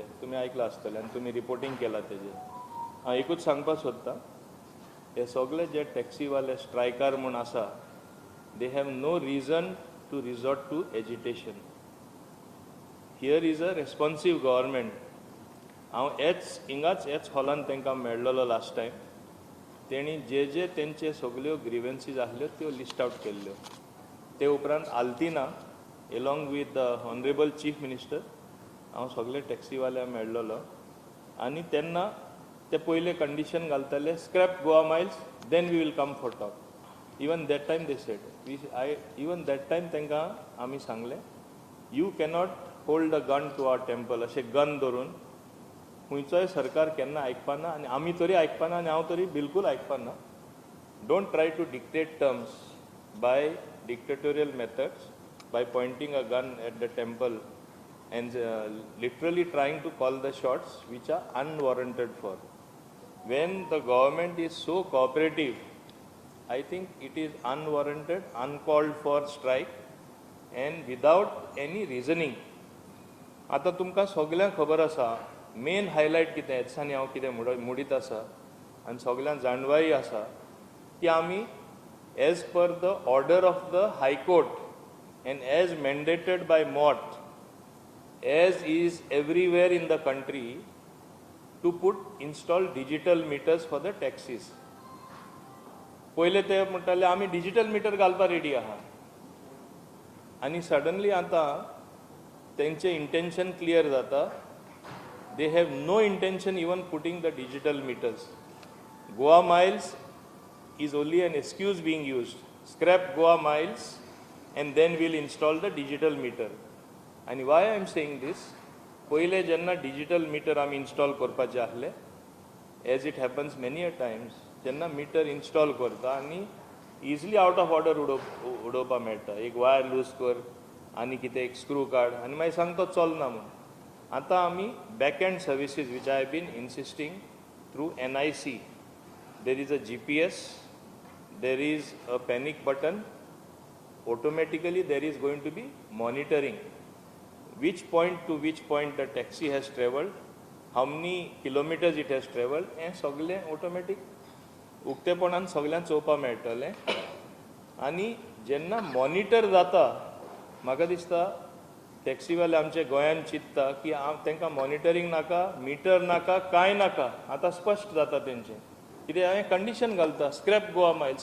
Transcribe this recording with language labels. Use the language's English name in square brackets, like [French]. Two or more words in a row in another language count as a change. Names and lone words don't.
[Konkani] तुमी आयकलां आसतलें आनी तुमी रिपोर्टिंग केलां तेजेर. हांव एकूच सांगपाक सोदतां, हे सगळे जे टॅक्सीवाले स्ट्रायकार म्हूण आसा, [English] they have no reason to resort to agitation. here is a responsive government. [Konkani] हांव हेच हॉलान तांकां मेळ्ळलो [English] last time. [Konkani] तेणी जे तेंचे सगल्यो ग्रिवन्सीज आसल्यो त्यो [English] list out [Konkani] केल्ल्यो. ते उपरांत आल्तिना [English] along with the honorable chief minister [Konkani] हांव सगळे टॅक्सीवाल्यांक मेळ्ळलो आनी तेन्ना ते पयले कंडिशन घालताले, [English] scrap Goa Miles, then we will come for talk. even that time they said, even that time [Konkani] तांकां आमी सांगलें, [English] you cannot hold a gun to our temple. [Konkani] अशें गन धरून खंयचोय सरकार केन्ना आयकपाना आनी आमी तरी आयकपाना आनी हांव तरी बिलकूल आयकपाना. [English] don't try to dictate terms by dictatorial methods, by pointing a gun at the temple and literally trying to call the shots which are unwarranted for. When the government is so cooperative, I think it is unwarranted, uncalled for strike and without any reasoning. [Konkani] आता तुमकां सगळ्यांक खबर आसा [English] main highlight [Konkani] कितें, हेदिसांनी हांव कितें मुडीत आसा आनी सगळ्यांक जाणवाय आसा की आमी [English] as per the order of the High Court and as mandated by MOT, as is everywhere in the country, to install digital meters for the taxis. [Konkani] पहिले ते म्हणटाले आमी [English] digital meter [Konkani] घालपाक रेडी आहा आनी सडनली आतां तेंचे [English] intention clear [Konkani] जाता. [English] they have no intention even putting the digital meters. Goa Miles is only an excuse being used. scrap Goa Miles and then we'll install the digital meter. And why I am saying this, [Konkani] पहिले जेन्ना [English] digital meter आमी install [Konkani] करपाचे आसले, [English] as it happens many a times, जेन्ना meter install [Konkani] करता आनी [English] easily out of order [Konkani] उडोवपा मेळटा. एक [English] wire loose [Konkani] कर आनी कितें एक स्क्रू काड आनी मागीर सांगता चलना म्हूण. आतां आमी [English] back end services which I have been insisting through NIC. There is a GPS, there is a panic button. Automatically there is going to be monitoring which point to which point the taxi has traveled, how many kilometers it has traveled, and [Konkani] सगळे ऑटोमॅटीक उक्तेपणान सगळ्यांक चोवपाक मेळटलें. आनी जेन्ना मॉनिटर जाता, म्हाका दिसता टॅक्सीवाले आमचे गोंयान चिंतता की तांकां मॉनिटरींग नाका, मिटर नाका, कांय नाका. आतां स्पश्ट जाता तेंचें कितें. हांवें कंडिशन घालता, [English] scrap Goa Miles.